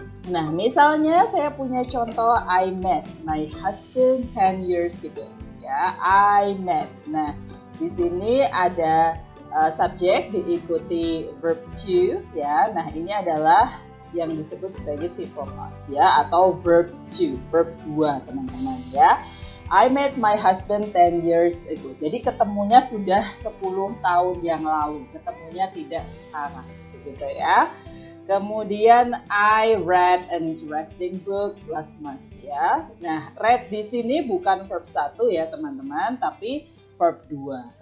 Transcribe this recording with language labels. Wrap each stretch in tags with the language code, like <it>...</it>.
<id>Nah, misalnya saya punya contoh,</id> <en>I met my husband 10 years ago ya, I met.</en> <id>Nah, di sini ada subjek diikuti verb to ya. Nah, ini adalah yang disebut sebagai simple past ya, atau verb to, verb 2 teman-teman ya.</id> <en>I met my husband 10 years ago.</en> <id>Jadi ketemunya sudah 10 tahun yang lalu, ketemunya tidak sekarang begitu ya.</id> <en>Kemudian I read an interesting book last month ya.</en> <id>Nah, read di sini bukan verb 1 ya teman-teman, tapi verb 2.</id>